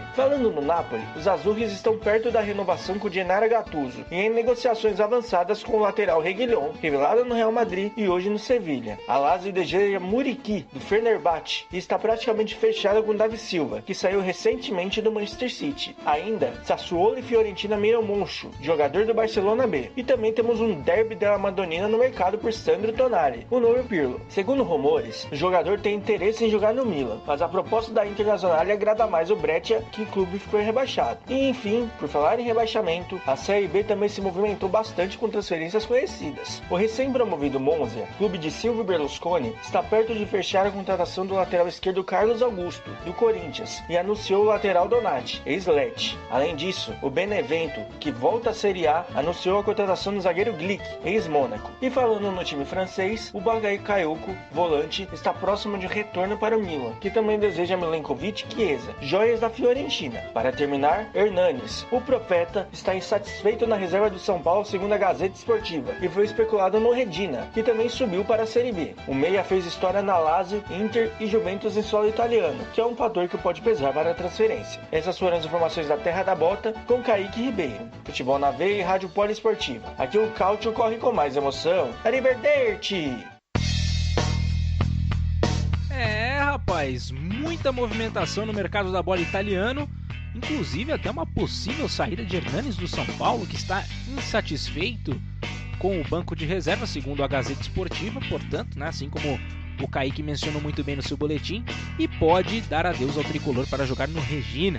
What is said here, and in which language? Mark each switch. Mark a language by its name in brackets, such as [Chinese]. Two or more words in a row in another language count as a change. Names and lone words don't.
[Portuguese] Falando no Nápoles, os azurros estão perto da renovação com Gennaro Gattuso e em negociações avançadas com o lateral Reguilhon, revelado no Real Madrid e hoje no Sevilha. A Lazio deseja Muriqi, do Fenerbahçe, e está praticamente fechada com Davi Silva, que saiu recentemente do Manchester City. Ainda Sassuolo e Fiorentina miram Moncho, jogador do Barcelona B. E também temos um derby della Madonnina no mercado por Sandro Tonali, o novo Pirlo. Segundo rumores, o jogador tem interesse em jogar no Milan, mas a proposta da Internazionale agrada mais o Brescia, que o clube foi rebaixado. E enfim, por falar em rebaixamento, a Série B também se movimentou bastante com transferências conhecidas. O recém-promovido Monza, clube de Silvio Berlusconi, está perto de fechar a contratação do lateral esquerdo Carlos Augusto, do Corinthians, e anunciou o lateral Donati, ex-Lecce. Além disso, o Benevento, que volta à Série A, anunciou a contratação do zagueiro Glick, ex-Mônaco. E falando no time francês, o Bakayoko, volante, está próximo de retorno para o Milan, que também deseja Milenkovic e Chiesa, joias da Fiorentina. Para terminar, Hernanes, o profeta, está insatisfeito na reserva do São Paulo segundo a Gazeta Esportiva, e foi especulado no Reggina, que também subiu para a Série B. O meia fez história na Lazio, Inter e Juventus em solo italiano, que é um fator que pode pesar para a transferência. Essas foram as informações da Terra da Bota, com Kaique Ribeiro. Futebol na Veia e Rádio Poliesportiva. Aqui o Cautio corre com mais emoção. [Italian] Arrivederci! [Portuguese] Rapaz, muita movimentação no mercado da bola italiano, inclusive até uma possível saída de Hernanes do São Paulo, que está insatisfeito com o banco de reserva, segundo a Gazeta Esportiva, portanto, né, assim como o Kaique mencionou muito bem no seu boletim, e pode dar adeus ao tricolor para jogar no Reggina.